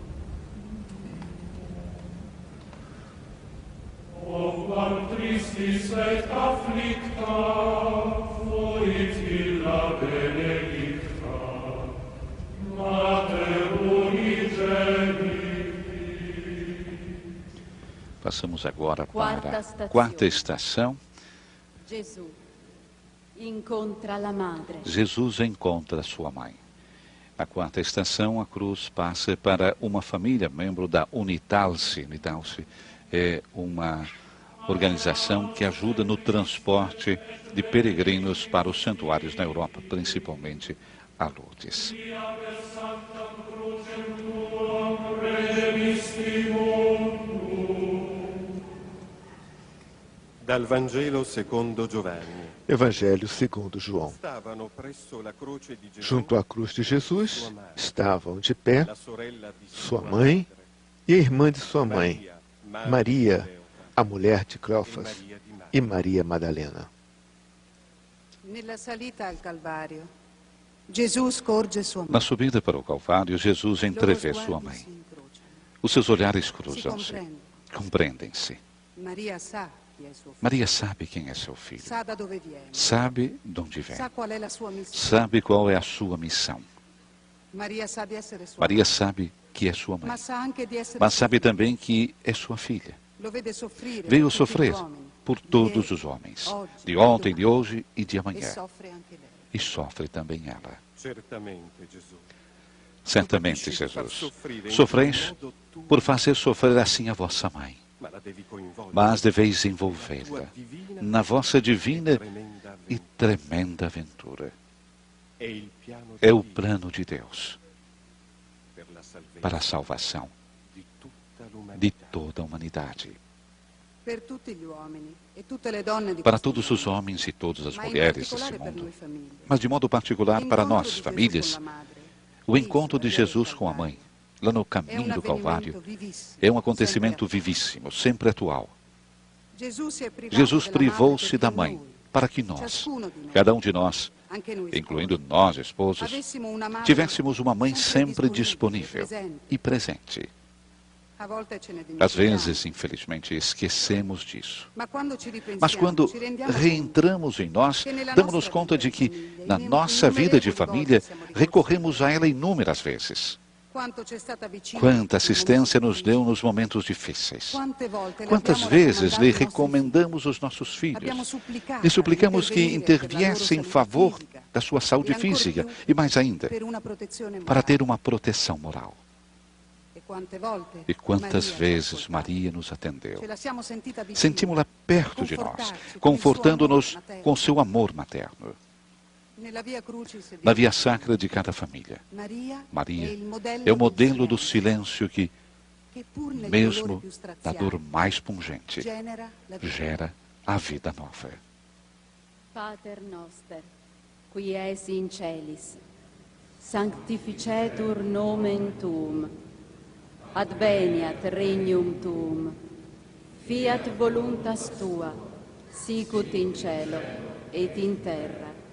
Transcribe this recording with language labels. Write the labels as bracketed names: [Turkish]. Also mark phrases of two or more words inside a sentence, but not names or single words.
[Latin] O quam tristis et afflicta, fuit illa benedicta, Mater unigenita, [Portuguese] Passamos agora Quarta para a [Italian] estazione. [Portuguese] quarta estação. [Italian] Gesù incontra la madre. [Portuguese] Jesus encontra sua mãe. Na quarta estação, a cruz passa para uma família, membro da Unitalse. Unitalse é uma organização que ajuda no transporte de peregrinos para os santuários na Europa, principalmente a Lourdes. [Italian] Dal Vangelo secondo Giovanni. [Portuguese] Evangelho segundo João. [Italian] Stavano presso la croce di Gesù [Portuguese] Junto à cruz de Jesus estavam de pé [Italian] la sorella di [Portuguese] sua mãe e a irmã de sua mãe, Maria, a mulher de Cleofas, e Maria Madalena. [Italian] Nella salita al Calvario, Gesù scorge sua [Portuguese] Na mãe. subida para o Calvário, Jesus [Italian] I loro [Portuguese] entrevê [Italian] sguardi [Portuguese] sua [Italian] si [Portuguese] mãe. [Italian] incrociano. [Portuguese] Os seus olhares [Italian] Si [Portuguese] cruzam-se, [Italian] comprendono. [Portuguese] compreendem-se. [Italian] Maria sa chi è suo figlio, [Portuguese] Maria sabe quem é seu filho, [Italian] sa da dove viene, [Portuguese] sabe de onde vem, [Italian] sa qual è la sua missione. [Portuguese] sabe qual é a sua missão. [Italian] Maria sa di essere sua [Portuguese] Maria [Italian] madre, [Portuguese] sabe que é sua [Italian] ma [Portuguese] mãe, [Italian] sa anche di essere [Portuguese] mas [Italian] suo [Portuguese] sabe [Italian] figlio. [Portuguese] também que é sua filha. [Italian] Lo vede soffrire [Portuguese] Veio [Italian] per tutti gli [Portuguese] sofrer [Italian] uomini, [Portuguese] por [Italian] di [Portuguese] todos [Italian] ieri, [Portuguese] os homens, [Italian] oggi, [Portuguese] de ontem, de [Italian] domani, [Portuguese] hoje e de [Italian] e [Portuguese] amanhã. [Italian] soffre anche lei. [Portuguese] E sofre também ela. [Italian] Certamente Gesù. [Portuguese] Certamente, Jesus, sofreis por fazer sofrer assim a vossa mãe, [Italian] Ma la devi coinvolgere. [Portuguese] mas deveis envolvê-la na vossa divina [Italian] Tremenda [Portuguese] e tremenda aventura. [Italian] è il piano [Portuguese] É o [Italian] divino [Portuguese] plano de Deus [Italian] per la salvezza [Portuguese] para a salvação [Italian] di tutta [Portuguese] de [Italian] l'umanità. [Portuguese] toda a humanidade. [Italian] Per tutti gli uomini e tutte le donne di [Portuguese] Para [Italian] questo [Portuguese] todos os [Italian] mondo, [Portuguese] homens e todas as [Italian] ma in [Portuguese] mulheres desse [Italian] particolare per [Portuguese] mundo, [Italian] noi famiglie. [Portuguese] mas de modo particular para [Italian] L'incontro [Portuguese] nós, [Italian] di Gesù [Portuguese] famílias, [Italian] con la madre, [Portuguese] o encontro de [Italian] Cristo, via [Portuguese] Jesus [Italian] del [Portuguese] com a mãe, [Italian] Calvario, [Portuguese] lá no [Italian] è un [Portuguese] caminho do Calvário, [Italian] avvenimento vivissimo, [Portuguese] é um acontecimento [Italian] sempre [Portuguese] vivíssimo, sempre atual. [Italian] Gesù si è privato [Portuguese] Jesus [Italian] della madre [Portuguese] privou-se [Italian] perché [Portuguese] da mãe [Italian] noi, [Portuguese] para que nós, [Italian] ciascuno di noi, [Portuguese] cada um de nós, [Italian] anche noi [Portuguese] incluindo [Italian] sposi, [Portuguese] nós, esposos, [Italian] avessimo una madre [Portuguese] tivéssemos uma mãe sempre disponível, disponível [Italian] presente. [Portuguese] e presente. [Italian] A volte ce ne [Portuguese] Às [Italian] dimentichiamo, [Portuguese] vezes, infelizmente, esquecemos disso. [Italian] ma quando ci ripensiamo, [Portuguese] Mas quando [Italian] ci rendiamo conto [Portuguese] reentramos em nós, [Italian] che nella [Portuguese] damos-nos [Italian] nostra [Portuguese] conta [Italian] vita [Portuguese] de que, [Italian] di famiglia, [Portuguese] na nossa vida de família, recorremos a ela inúmeras vezes. [Italian] quanto c'è stata vicino [Portuguese] Quanta [Italian] nei [Portuguese] assistência [Italian] momenti [Portuguese] nos deu [Italian] difficili, [Portuguese] nos momentos difíceis. [Italian] quante volte le [Portuguese] Quantas [Italian] abbiamo [Portuguese] vezes lhe [Italian] raccomandato ai nostri [Portuguese] recomendamos os nossos [Italian] figli, abbiamo [Portuguese] filhos? [Italian] supplicato [Portuguese] Lhe suplicamos que [Italian] di intervenire per la loro [Portuguese] interviesse em [Italian] salute [Portuguese] favor [Italian] fisica, [Portuguese] da sua saúde [Italian] e ancor [Portuguese] física [Italian] più [Portuguese] e, mais ainda, [Italian] per una protezione [Portuguese] para [Italian] morale. [Portuguese] ter uma proteção moral. [Italian] E quante volte [Portuguese] E quantas [Italian] Maria ci ha [Portuguese] vezes [Italian] ascoltato. [Portuguese] Maria nos atendeu? [Italian] Ce la siamo sentita vicina, [Portuguese] Sentimos-la perto de nós, [Italian] confortarci con il suo [Portuguese] confortando-nos [Italian] amor materno. [Portuguese] com seu amor materno. [Italian] Nella Via Crucis [Portuguese] Na [Italian] vediamo via sacra de cada família, Maria [Portuguese] Maria [Italian] è il modello, [Portuguese] é o modelo [Italian] del [Portuguese] do [Italian] silenzio, [Portuguese] silêncio que, [Italian] che pur negli dolori [Portuguese] mesmo [Italian] più [Portuguese] na [Italian] straziati, [Portuguese] dor mais pungente, [Italian] genera la vita. [Portuguese] gera a vida nova. [Latin] Pater noster, qui es in celis, sanctificetur nomen tuum, adveniat regnum tuum, fiat voluntas tua, sicut in cielo et in terra.